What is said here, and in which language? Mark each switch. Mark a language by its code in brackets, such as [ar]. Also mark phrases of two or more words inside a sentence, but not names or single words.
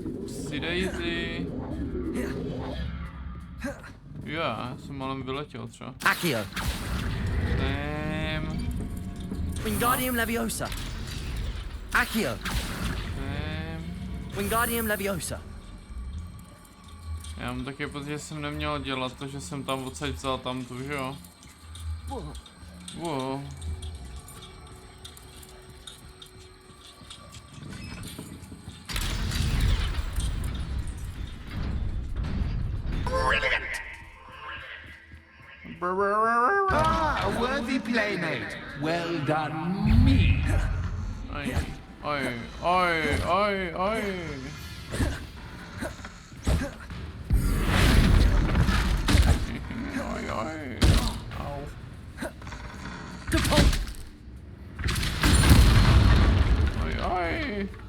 [en] Upsi daisy. [cs] Já jsem malem vyletěl třeba. Accio. Wingardium Leviosa. Accio. Wingardium Leviosa. Já mám taky pocit, že jsem neměl dělat to, že jsem tam odsaď vzal tamtu, že jo? [en] Wow. Brilliant! Ah, a worthy playmate. Well done, me. [cs] Oj, oj, oj, oj, oj. Oj, oj. Au. Oj, oj.